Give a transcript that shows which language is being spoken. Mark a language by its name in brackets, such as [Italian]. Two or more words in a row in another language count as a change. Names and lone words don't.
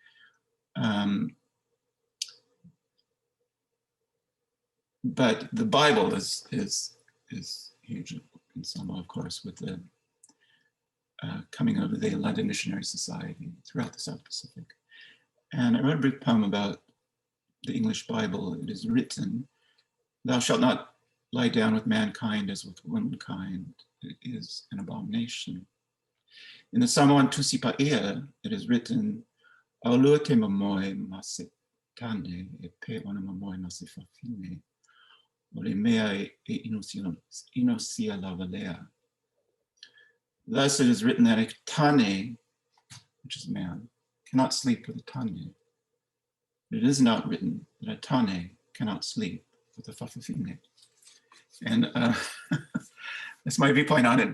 [English] But the Bible is huge in Samoa, of course, with the coming of the London Missionary Society throughout the South Pacific. And I wrote a brief poem about the English Bible. It is written, "Thou shalt not lie down with mankind as with womankind. It is an abomination." In the Samoan Tusipa'ea, it is written, [Samoan] "Aulua te mamoe mase tane e pe ona mamoe mase fafine. Ole mea e inosia lavalea." [English] Thus it is written that a tane, which is man, cannot sleep with a tane. But it is not written that a tane cannot sleep with a fafafine. And that's my viewpoint on it.